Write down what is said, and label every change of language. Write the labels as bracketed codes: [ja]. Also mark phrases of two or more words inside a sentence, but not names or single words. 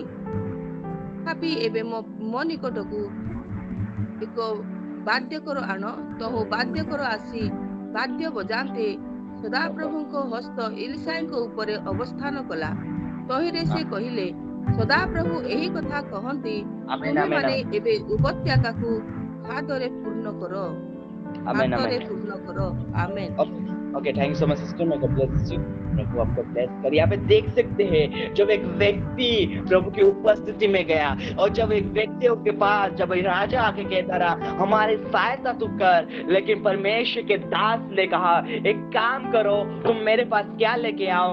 [or] ତଥାପି ଏବେ ମୋ ନିକଟକୁ ଏକ ବାଦ୍ୟକର ଆଣ। ତହୁ ବାଦ୍ୟକର ଆସି ବାଦ୍ୟ ବଜାନ୍ତେ। ସଦାପ୍ରଭୁଙ୍କ ହସ୍ତ ଏଲିଶାଏଙ୍କ ଉପରେ ଅବସ୍ଥାନ କଲା। ତହିଁରେ ସେ କହିଲେ, ସଦାପ୍ରଭୁ ଏହି କଥା କହନ୍ତି, ତୁମେମାନେ ଏବେ ଉପତ୍ୟକାକୁ ଖାଦ୍ୟରେ ପୂର୍ଣ୍ଣ କର। [hi] आमेन। [en] okay, thank you so much sister, मैं God bless you. [hi] प्रभु आपको ब्लेस करे। यहाँ पे देख सकते हैं जब एक व्यक्ति प्रभु की उपस्थिति में गया, और जब एक व्यक्तियों के पास जब राजा आके कहता रहा हमारी सहायता तू कर, लेकिन परमेश्वर के दास ने कहा एक काम करो, तुम मेरे पास क्या लेके आओ?